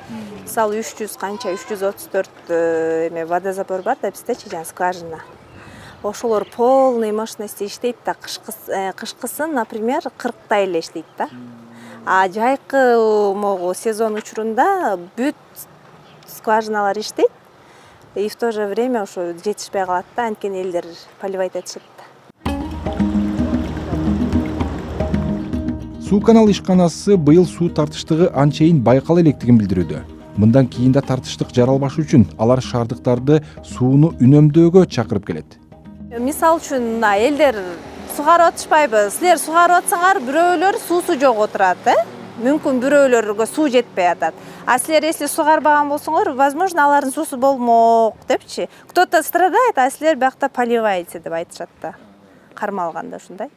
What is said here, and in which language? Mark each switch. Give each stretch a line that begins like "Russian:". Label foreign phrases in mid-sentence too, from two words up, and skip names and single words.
Kyrgyz: Мисалы 300 канча 334 эме водозабор бар да биздечи, жана скважина. Ошолор
Russian: полный мощности
Kyrgyz: иштейт да. Кышкысын, например, 40 эле иштейт да. А жайкы могу сезон учурунда бүт скважиналар иштейт.
Russian: И в то же время
Kyrgyz: ошо жетишпей калат да, анткени элдер поливать этишет да. Суу канал ишканасы быйыл суу тартыштыгы анчейин байкала электигин билдирүүдө. Мындан кийин да тартыштык жаралбаш үчүн алар шаардыктарды сууну үнөмдөөгө чакырып келет. Мисал үчүн элдер сугарып атышпайбы? Силер сугарып атсаңар, бирөөлөр суусу жок отурат, Мүмкүн бирөөлөргө суу жетпей атат. А силер если сугарбаган болсоңор, возможно, алардын суусу болмок депчи.
Russian: Кто-то страдает, а
Kyrgyz: силер биякта поливаете деп айтышат да. Кармалганда ушундай.